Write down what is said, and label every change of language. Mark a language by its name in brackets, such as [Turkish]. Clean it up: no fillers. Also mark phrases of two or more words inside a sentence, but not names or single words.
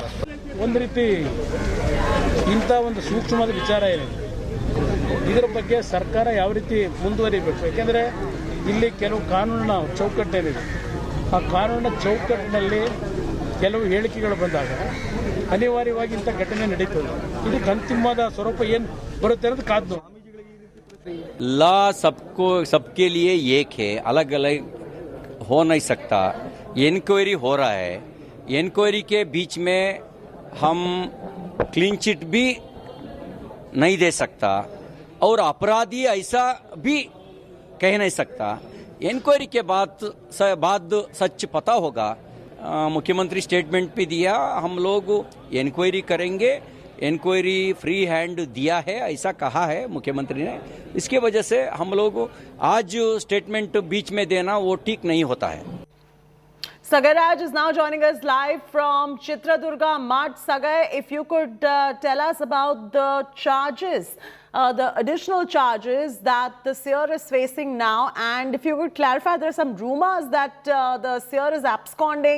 [Kannada] ಒಂದು ರೀತಿ ಇಂಥ ಒಂದು ಸೂಕ್ಷ್ಮವಾದ ವಿಚಾರ ಏನಿದೆ, ಇದರ ಬಗ್ಗೆ ಸರ್ಕಾರ ಯಾವ ರೀತಿ ಮುಂದುವರಿಬೇಕು? ಯಾಕೆಂದರೆ ಇಲ್ಲಿ ಕೆಲವು ಕಾನೂನಿನ ಚೌಕಟ್ಟೇನಿದೆ, ಆ ಕಾನೂನಿನ ಚೌಕಟ್ಟಿನಲ್ಲಿ ಕೆಲವು ಹೇಳಿಕೆಗಳು ಬಂದಾಗ ಅನಿವಾರ್ಯವಾಗಿ ಇಂಥ ಘಟನೆ ನಡೀತದೆ. ಇದಕ್ಕೆ ಅಂತಿಮವಾದ ಸ್ವರೂಪ ಏನು ಬರುತ್ತೆ ಅನ್ನೋದು ಕಾದು. [Hindi] लॉ सबके लिए एक है, अलग अलग हो नहीं सकता. इंक्वायरी हो रहा है, इंक्वायरी के बीच में हम [English] clean chit [Hindi] भी नहीं दे सकता और अपराधी ऐसा भी कह नहीं सकता. इंक्वायरी के बाद सच पता होगा. मुख्यमंत्री स्टेटमेंट भी दिया, हम लोग इंक्वायरी करेंगे. इंक्वायरी [English] free hand [Hindi] दिया है ऐसा कहा है मुख्यमंत्री ने. इसकी वजह से हम लोग आज स्टेटमेंट बीच में देना वो ठीक नहीं होता है. [English] Sagar Raj is now joining us live from Chitradurga Mutt. Sagar, if you could tell us about the charges, the additional charges that the seer is facing now, and if you could clarify, there are some rumors that the seer is absconding.